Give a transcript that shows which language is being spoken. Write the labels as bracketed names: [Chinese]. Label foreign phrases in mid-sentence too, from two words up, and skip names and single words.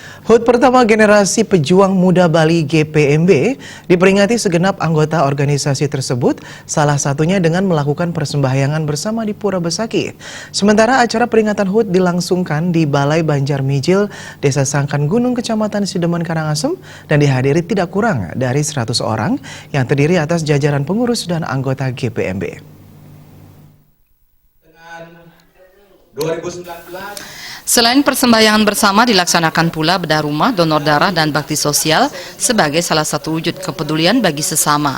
[Indonesian] HUT pertama generasi pejuang muda Bali GPMB diperingati segenap anggota organisasi tersebut, salah satunya dengan melakukan persembahyangan bersama di Pura Besaki. Sementara acara peringatan HUT dilangsungkan di Balai Banjar Mijil, Desa Sangkan Gunung, Kecamatan Sidemen, Karangasem, dan dihadiri tidak kurang dari 100 orang yang terdiri atas jajaran pengurus dan anggota GPMB. Selain persembahyangan bersama, dilaksanakan pula bedah rumah, donor darah, dan bakti sosial sebagai salah satu wujud kepedulian bagi sesama.